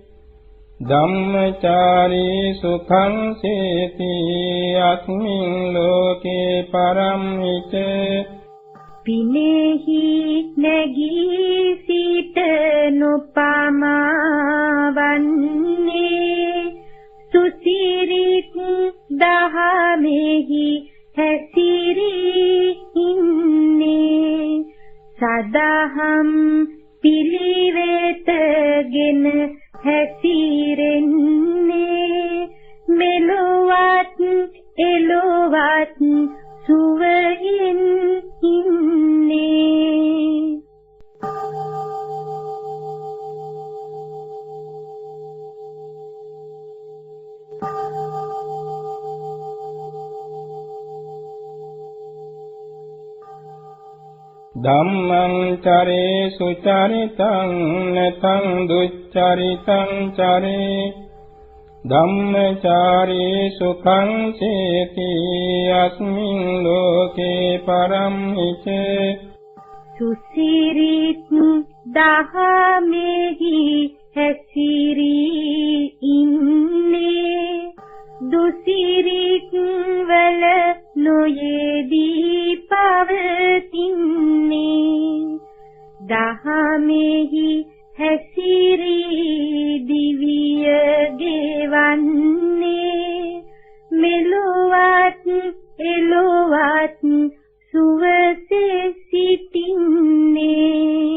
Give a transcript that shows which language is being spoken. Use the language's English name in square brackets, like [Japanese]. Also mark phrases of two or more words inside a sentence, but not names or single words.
[Pali] ධම්මචාරී සුඛං සේති අස්මින් ලෝකේ පරම්හිත [Sinhala] පිනෙහි නැගී සිට නොපමාවන්නේ සුසිරිත් දහමෙහි හැසිරී ඉන්නේ සදහම් පිළිවෙතගෙන හැසිරෙන්නේ මෙලොවත් එලොවත් සුවයෙන් ඉන්නේ [Pali] ධම්මං චරේ සුචරිතං නතං දුච්චරිතං චරේ ධම්මචාරී සුඛං සේති අස්මින් ලෝකේ පරම්හිත [Sinhala] සුසිරිත් දහමෙහි හැසිරී ඉන්නේ දුසිරිත් වල නොයේදී පවතින්නේ දහමෙහි හැසිරී දිවිය ගෙවන්නේ මෙලොවත් එලොවත් සුවසේ සිටින්නේ